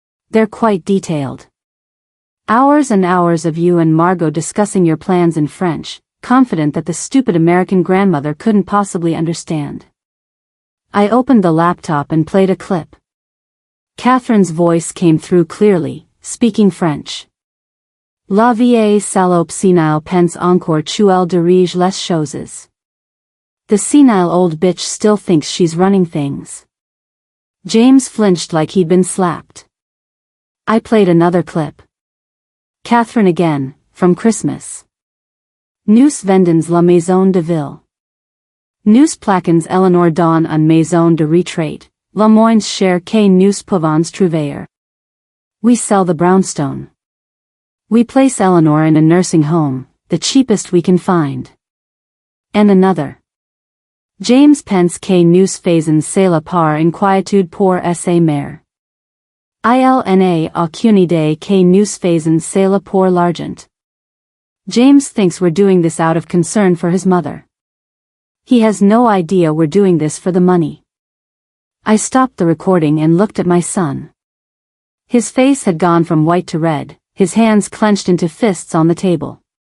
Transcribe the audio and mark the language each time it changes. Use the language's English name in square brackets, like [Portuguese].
[English] They're quite detailed. Hours and hours of you and Margot discussing your plans in French, confident that the stupid American grandmother couldn't possibly understand. I opened the laptop and played a clip. Catherine's voice came through clearly, speaking French. [French] La vieille salope senile pense encore qu'elle dirige les choses. [English] The senile old bitch still thinks she's running things. James flinched like he'd been slapped. I played another clip. Catherine again, from Christmas. [French] Nous vendons la maison de ville. Nous plaquons Eleanor dans une maison de retraite, la moins chère que nous pouvons trouver. [English] We sell the brownstone. We place Eleanor in a nursing home, the cheapest we can find. And another. [French] James pense que nous faisons cela par inquiétude pour sa mère. Il n'a aucune idée que nous faisons cela pour l'argent. [English] James thinks we're doing this out of concern for his mother. He has no idea we're doing this for the money. I stopped the recording and looked at my son. His face had gone from white to red, his hands clenched into fists on the table.